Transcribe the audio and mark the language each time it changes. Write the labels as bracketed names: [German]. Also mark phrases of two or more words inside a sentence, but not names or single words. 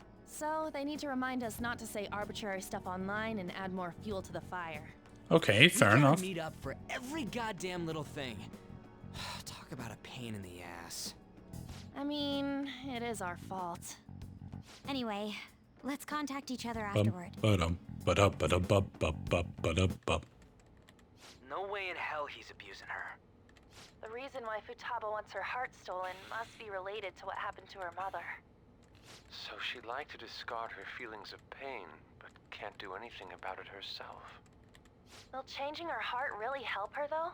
[English] So they need to remind us not to say arbitrary stuff online and add more fuel to the fire. Okay, We fair gotta enough. meet up for every goddamn little thing. Talk about a pain in the ass. I mean, it is our fault. Anyway, let's contact each other Bum, afterward. ba-dum, ba-da, ba-da, bub, bub, bub, ba-da, bub. No way in hell he's abusing her. The reason why Futaba wants her heart stolen must be related to what happened to her mother. So she'd like to discard her feelings of pain, but can't do anything about it herself. Will changing her heart really help her, though?